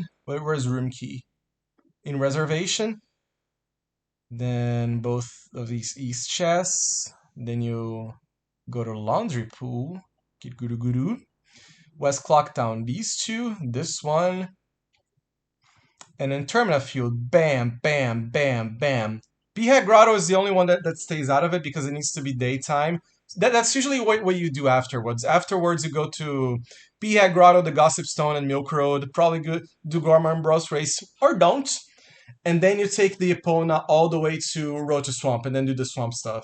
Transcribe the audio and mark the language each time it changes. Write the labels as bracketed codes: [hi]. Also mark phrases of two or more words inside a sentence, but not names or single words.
[en] Where's room key? In reservation. Then both of these East chests. Then you go to Laundry Pool, get guru guru. West Clocktown, these two, this one, and then Termina Field, bam, bam, bam, bam. Beehead Grotto is the only one that stays out of it because it needs to be daytime. That's usually what you do afterwards. Afterwards, you go to Beehead Grotto, the Gossip Stone, and Milk Road. Probably do Gorman Bros race, or don't. And then you take the Epona all the way to Road to Swamp, and then do the Swamp stuff.